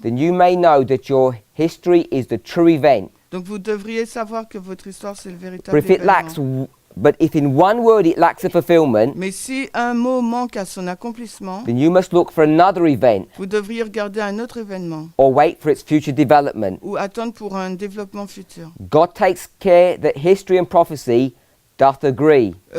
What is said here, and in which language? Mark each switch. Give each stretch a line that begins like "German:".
English: then you may know that your history is the true event.
French: Donc vous devriez savoir que votre histoire, c'est le
English: But
French: véritable
English: if it lacks,
French: événement.
English: but if in one word it lacks a fulfillment,
French: Mais si un mot manque à son accomplissement,
English: then you must look for another event
French: vous devriez regarder un autre événement
English: or wait for its future development.
French: ou attendre pour un développement futur.
English: God takes care that history and prophecy doth agree.